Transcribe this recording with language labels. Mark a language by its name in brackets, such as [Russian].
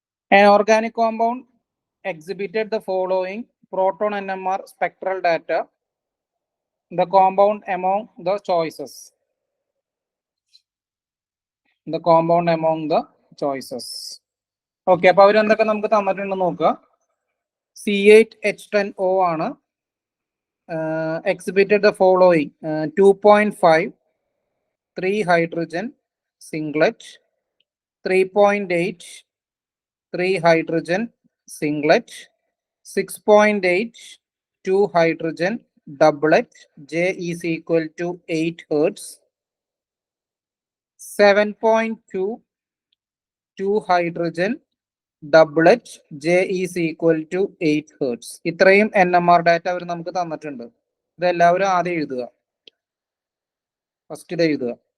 [English] An organic compound exhibited the following proton NMR spectral data. The compound among the choices. The compound among the choices. [Malayalam] Okay, അപ്പൊ അവരെന്തൊക്കെ നമുക്ക് തന്നിട്ടുണ്ടെന്ന് നോക്കുക. C8H10O ആണ്. [English] Exhibited the following 2.5 3 hydrogen singlet, 3.8 3 hydrogen singlet, 6.8 2 hydrogen doublet, J is equal to 8 hertz. 7.2 2 hydrogen doublet, J is equal to 8 hertz. [Malayalam] ഇത്രയും NMR data അവർ നമുക്ക് തന്നിട്ടുണ്ട്. ഇതെല്ലാവരും ആദ്യം എഴുതുക. ഫസ്റ്റ് ഇത് എഴുതുക.